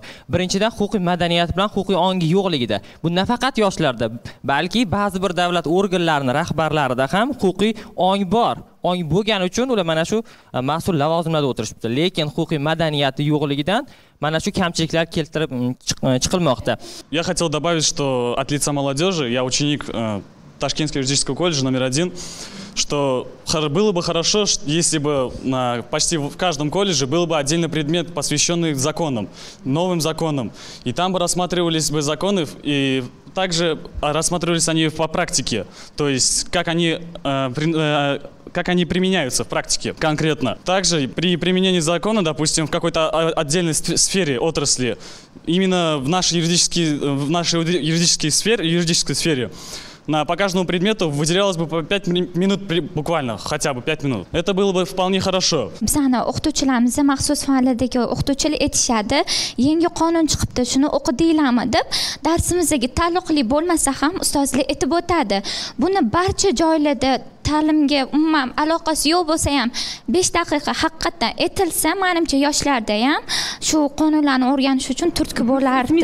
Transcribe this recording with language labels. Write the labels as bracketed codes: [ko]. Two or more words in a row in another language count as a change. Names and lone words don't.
[uz] Birinchidan huquqiy madaniyat bilan huquqiy ongi yo'qligida. Bu nafaqat yoshlarda, balki ba'zi bir davlat organlarining rahbarlarida ham huquqiy ong bor. Ong bo'lgani uchun ular mana shu mas'ul lavozimlarda o'tirishibdi. Lekin huquqiy madaniyati yo'qligidan mana shu kamchiliklar keltirib chiqilmoqda. [ru] Я хотел добавить, что от лица молодежи, я ученик Ташкентского юридического колледжа номер 1, что было бы хорошо, если бы почти в каждом колледже был бы отдельный предмет, посвященный законам, новым законам. И там бы рассматривались бы законы, и также рассматривались они по практике, то есть как они применяются в практике конкретно. Также при применении закона, допустим, в какой-то отдельной сфере, отрасли, именно в нашей юридической сфере, по каждому предмету выделялось бы по 5 минут буквально, хотя бы 5 минут. Это было бы вполне хорошо. [uz] Bizani o'qituvchilarimizda maxsus fanlardagi o'qituvchilar aytishadi, yangi qonun chiqibdi, shuni o'qidinglarmi deb, darsimizga taalluqli bo'lmasa ham ustozlar aytib o'tadi. Buni barcha joylarda ta'limga umuman aloqasi yo'q bo'lsa ham 5 daqiqa haqiqatdan aytilsa, menimcha yoshlarda ham shu qonunlarni o'rganish uchun turtki bo'lardi.